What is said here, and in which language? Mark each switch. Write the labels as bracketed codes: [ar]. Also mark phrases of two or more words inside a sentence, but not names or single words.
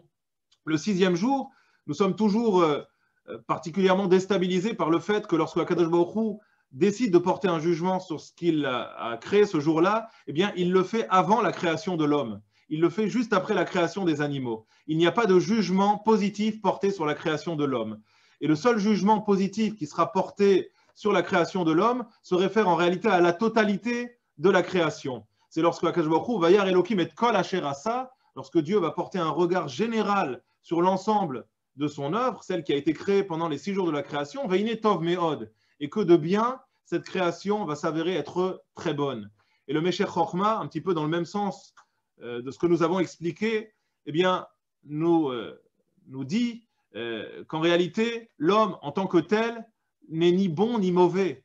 [fr] Le 6e jour, nous sommes toujours particulièrement déstabilisés par le fait que lorsque Akadosh Baruch Hu décide de porter un jugement sur ce qu'il a créé ce jour-là, eh bien, il le fait avant la création de l'homme. Il le fait juste après la création des animaux. Il n'y a pas de jugement positif porté sur la création de l'homme. Et le seul jugement positif qui sera porté sur la création de l'homme se réfère en réalité à la totalité de la création. C'est lorsque [he] Akadosh Baruch Hu וירא אלוקים את כל אשר עשה, [fr] lorsque Dieu va porter un regard général sur l'ensemble de son œuvre, celle qui a été créée pendant les 6 jours de la création, [he] והנה טוב מאד, [fr] et que de bien, cette création va s'avérer être très bonne. Et le Meshech Chochma, un petit peu dans le même sens de ce que nous avons expliqué, eh bien, nous dit qu'en réalité, l'homme en tant que tel n'est ni bon ni mauvais.